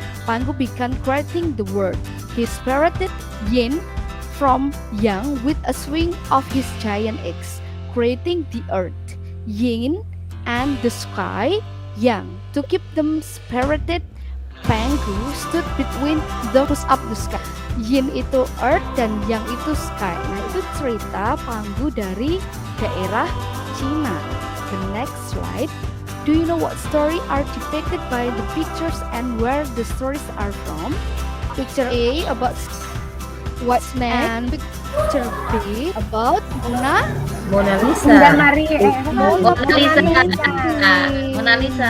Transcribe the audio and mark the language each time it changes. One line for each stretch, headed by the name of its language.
English: Pangu began creating the world. He separated yin from yang with a swing of his giant axe, creating the earth, yin, and the sky, yang. To keep them separated, Pangu stood between those of the sky.
Indonesian: Yin itu earth dan yang itu sky. Nah, itu cerita Pangu dari daerah Cina.
English: The next slide. Do you know what story are depicted by the pictures and where the stories are from? Picture A about White Snake and picture B about Mona
Indonesian: Bunda
English: Lisa.
Indonesian: Mari.
English: Mona Lisa. Mona Lisa.